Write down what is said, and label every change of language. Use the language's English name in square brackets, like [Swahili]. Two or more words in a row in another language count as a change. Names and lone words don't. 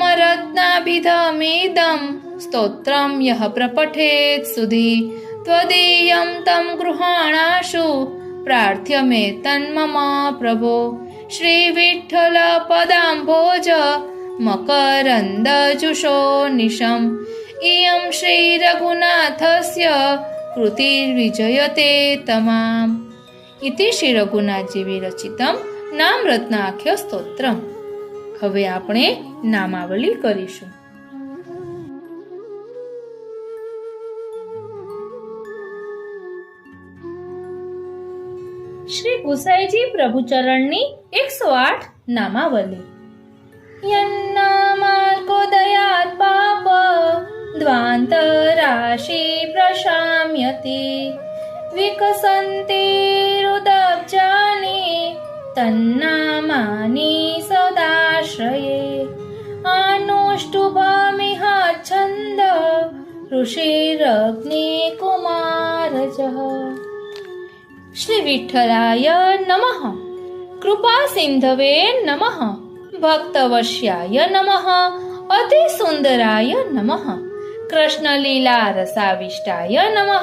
[Sanskrit] रत्नाभिधमिदं स्तोत्रं यः प्रपठेत् सुधि त्वदीयं तं गृहाणाशु प्रार्थ्य मे तन्मम प्रभो श्रीविठ्ठल पदाम्भोज मकरन्दजुषो निशम् इयं श्रीरघुनाथस्य कृतिर्विजयते तमाम् इति श्री रघुनाथजी विरचितं नाम रत्नाख्य स्तोत्रम्। [Gujarati] હવે આપણે નામાવલી કરીશું। શ્રી ગુસાઈજી પ્રભુચરણની 108 નામાવલી। [Sanskrit] યન્નામાર્ગોદયાત પાપ દ્વાંતરાશિ પ્રશામ્યતિ વિકસન્તિરુદબ્જાનિ તન્નામાનિ સદાશ્રયે આનુષ્ટુભમિહ છંદ ऋषिरग्निकुमारजः। श्री विठ्ठलाय नमः। कृपा सिंधवे नमः। भक्तवश्याय नमः। अति सुंदराय नमः। कृष्ण लीला रसाविष्टाय नमः।